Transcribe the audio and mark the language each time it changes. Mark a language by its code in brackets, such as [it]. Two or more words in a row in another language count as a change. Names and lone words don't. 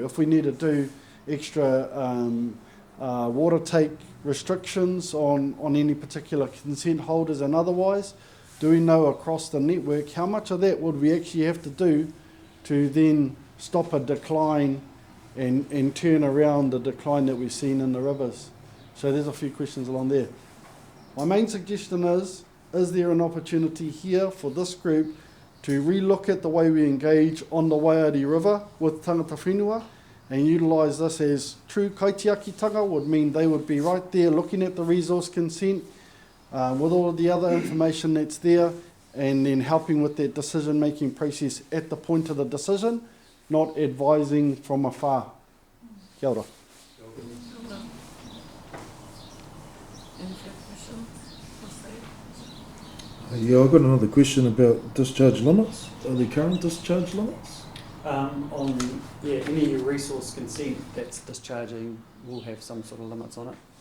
[en] If we need to do extra water take restrictions on any particular consent holders and otherwise, do we know across the network how much of that would we actually have to do to then stop a decline and turn around the decline that we've seen in the rivers? So there's a few questions along there. My main suggestion is there an opportunity here for this group to relook at the way we engage on the Waiari River with [mi] tangata whenua [en] and utilise this as true kaitiakitanga would mean they would be right there looking at the resource consent with all of the other information that's there, and then helping with that decision-making process at the point of the decision, not advising from afar. [mi] Kia ora. [en] Yeah, I've got another question about discharge limits. Are there current discharge limits? Any resource consent that's discharging will have some sort of limits on it.